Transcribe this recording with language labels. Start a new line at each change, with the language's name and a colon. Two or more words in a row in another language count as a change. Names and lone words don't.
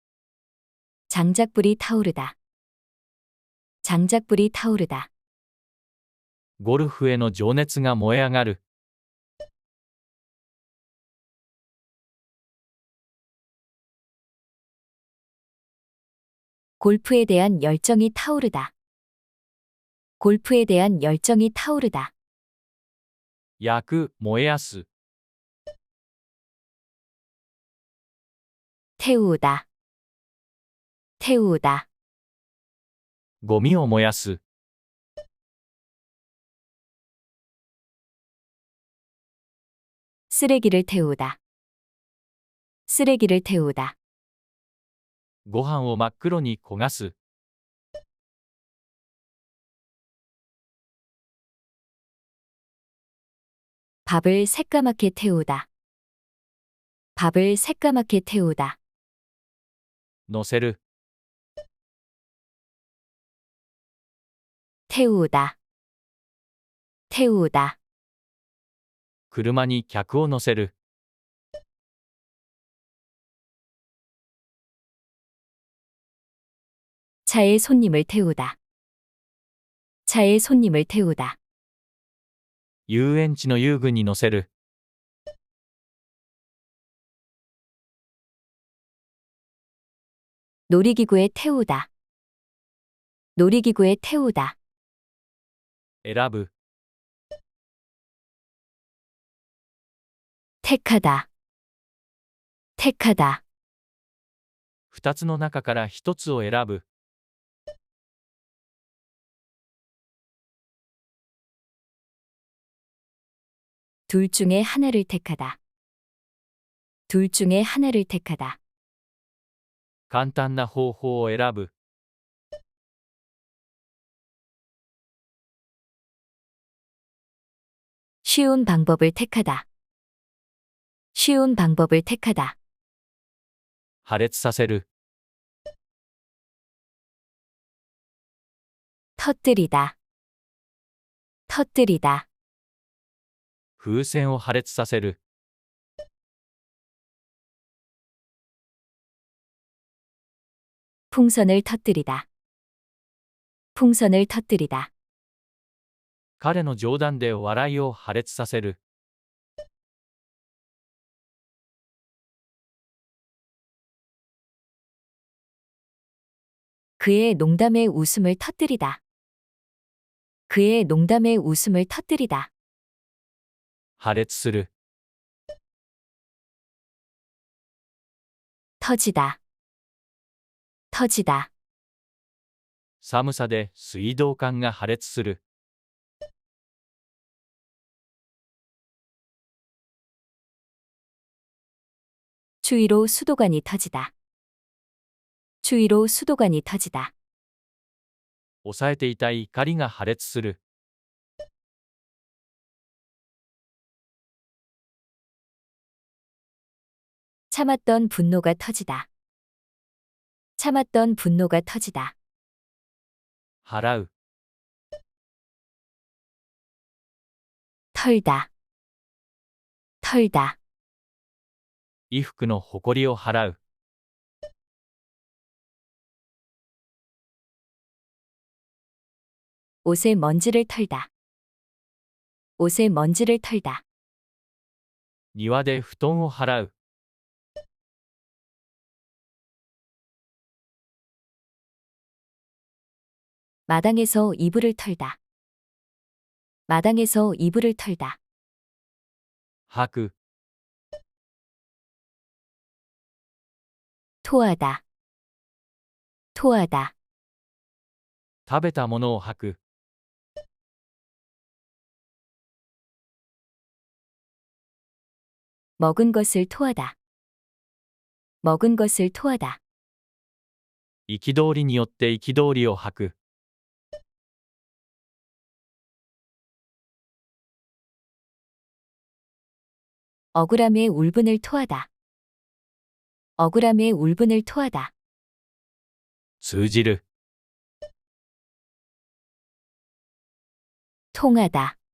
Korean: 장작불이 타오르다. 장작불이 타오르다.
Japanese: ゴルフへの情熱が燃え上がる。
Korean: 골프에 대한 열정이 타오르다. 골프에 대한 열정이 타오르다.
Japanese: 焼く、燃えやす。
Korean: 태우다. 태우다.
Japanese: ゴミを燃やす。
Korean: 쓰레기를 태우다. 쓰레기를 태우다.
Japanese: ご飯を真っ黒に焦がす。
Korean: 밥을 새까맣게 태우다. 밥을 새까맣게 태우다.
Japanese: 乗せる。
Korean: 태우다. 태우다.
Japanese: 車に客を乗せる。
Korean: 차에 손님을 태우다. 차에 손님을 태우다.
Japanese: 遊園地の遊具に乗せる。
Korean: 놀이기구에 태우다. 놀이기구에 태우다.
Japanese: 選ぶ。
Korean: 택하다. 택하다.
Japanese: 2 つの中から1つを選ぶ。
Korean: 둘 중에 하나를 택하다. 둘 중에 하나를 택하다.
Japanese: 簡単な方法を選ぶ。
Korean: 쉬운 방법을 택하다. 쉬운 방법을 택하다.
Japanese: 破裂させる。
Korean: 터뜨리다. 터뜨리다.
Japanese: 風船を破裂させる。
Korean: 풍선을 터뜨리다. 풍선을 터뜨리다.
Japanese: 彼の冗談で笑いを破裂させる。
Korean: 그의 농담에 웃음을 터뜨리다. 그의 농담에 웃음을 터뜨리다.
Japanese: 破裂する。
Korean: 터지다. 터지다.
Japanese: 寒さで水道管が破裂する。
Korean: 추위로 수도관이 터지다. 추위로 수도관이 터지다.
Japanese: 抑えていた怒りが破裂する。
Korean: 참았던 분노가 터지다. 참았던 분노가 터지다.
Japanese: 払う。
Korean: 털다. 털다.
Japanese: 衣服のほこりを払う。
Korean: 옷에 먼지를 털다. 옷에 먼지를 털다.
Japanese: 庭で布団を払う。
Korean: 마당에서 이불을 털다. 마당에서 이불을 털다.
Japanese: 吐く。
Korean: 토하다. 토하다.
Japanese: 食べたものを吐く。
Korean: 먹은 것을 토하다. 먹은 것을 토하다.
Japanese: 憤りによって憤りを吐く。
Korean: 억울함에 울분을 토하다. 억울함에 울분을 토하다.
Japanese: 通じる。
Korean: 통하다.